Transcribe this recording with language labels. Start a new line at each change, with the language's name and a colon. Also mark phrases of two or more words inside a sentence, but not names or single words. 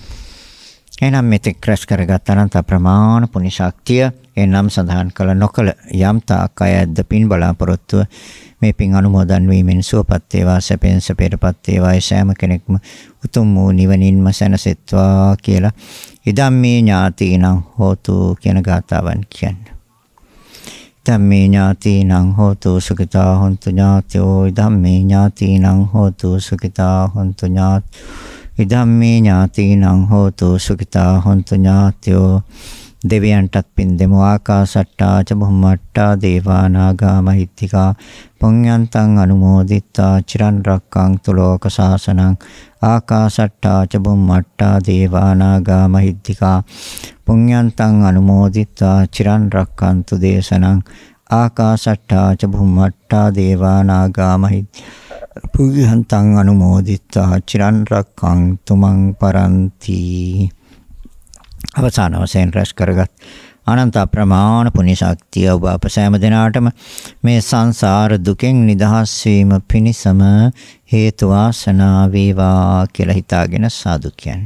Sinhala: එනම් මෙතෙක් රැස් කරගත් අනන්ත ප්‍රමාණ පුණ්‍ය ශක්තිය එනම් සඳහන් කළ නොකළ යම් තාක් අයද්ද පින් බලාපොරොත්තුව මේ පින් අනුමෝදන් වීමෙන් සුවපත් වේවා සැපෙන් සැපයටපත් වේවා සෑම කෙනෙක්ම උතුම් වූ නිවනින්ම සැනසෙත්වා කියලා
Pali: ඉදම්මේ ඥාතීනං හෝතු
Sinhala: කියන ගාථාවන් කියන්නේ.
Pali: ඉදම්මේ ඥාතීනං හෝතු සුඛිතා හොන්තු ඥාතයෝ ඉදම්මේ ඥාතීනං හෝතු සුඛිතා හොන්තු ඉදම්මේ ඥාතීනං හෝතු සුඛිතා හොන්තු ඥාතයෝ
Sinhala: දෙවියන්ටත් පින් දෙමු.
Pali: ආකාසට්ටා ච බුම්මට්ටා දේවා නාග මහිත්‍තිකා පුඤ්ඤන්තං අනුමෝදිත්වා චිරන් රක්ඛන්තු ලෝක සාසනං. ආකාසට්ටා ච බුම්මට්ටා දේවා නාග මහිත්‍තිකා පුඤ්ඤන්තං අනුමෝදිත්වා චිරන් රක්ඛන්තු දේශනං. ආකාසට්ටා ච බුම්මට්ටා දේවා නාග මහිත්‍තිකා පුඤ්ඤන්තං අනුමෝදිත්වා චිරන් රක්ඛන්තු මං පරන්ති.
Sinhala: අවසාන වශයෙන් රැස් කරගත් අනන්ත ප්‍රමාණ පුණ්‍ය ශක්තිය ඔබ අප සෑම දිනාටම මේ සංසාර දුකෙන් නිදහස් වීම පිණිසම හේතු වාසනා වේවා කියලා හිතාගෙන සාදු කියන්නේ.